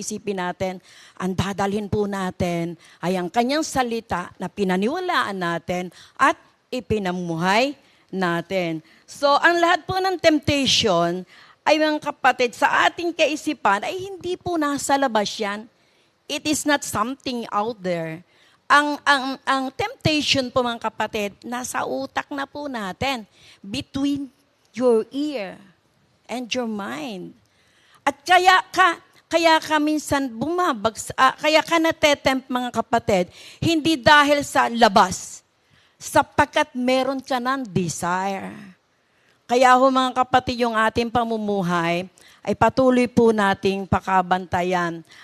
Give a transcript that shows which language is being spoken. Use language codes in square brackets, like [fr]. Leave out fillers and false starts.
[tl] Isipin natin, ang dadalhin po natin ay ang kanyang salita na pinaniwalaan natin at ipinamuhay natin. So, ang lahat po ng temptation ay mga kapatid, sa ating kaisipan ay hindi po nasa labas yan. [en] It is not something out there. [tl] Ang temptation po mga kapatid, nasa utak na po natin. [en] Between your ear and your mind. [tl] At kaya ka minsan kaya ka natetempt mga kapatid, hindi dahil sa labas, sapagkat meron ka ng desire. Kaya ho mga kapatid, yung ating pamumuhay ay patuloy po nating pakabantayan.